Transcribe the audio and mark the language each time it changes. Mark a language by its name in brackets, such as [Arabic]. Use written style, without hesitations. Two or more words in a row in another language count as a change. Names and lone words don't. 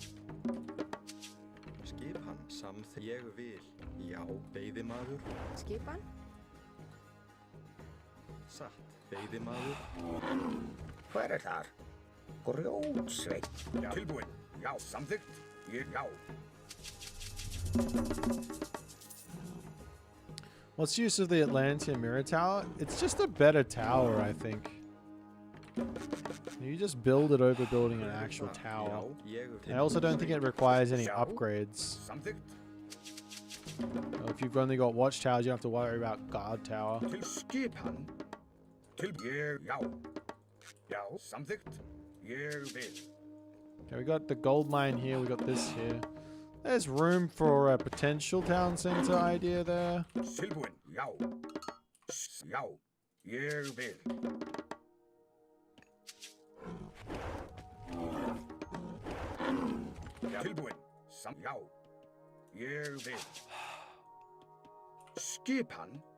[Icelandic] Skipan, samþykkt, ég vil. Já, veiðimaður. Skipan? Satt, veiðimaður. Hver þar? Grjótsveit. Tilbúin. Já, samþykkt, ég já. [English] What's the use of the Atlantean mirror tower? It's just a better tower, I think. You just build it over building an actual tower. I also don't think it requires any upgrades. Well, if you've only got watchtowers, you don't have to worry about guard tower. [Icelandic] Til skipan. Til ég, já. Já, samþykkt. Ég vil. [English] Okay, we got the gold mine here. We got this here. There's room for a potential town center idea there. [Icelandic] Tilbúin, já. Já, ég vil. Tilbúin, já. Ég vil. Skipan.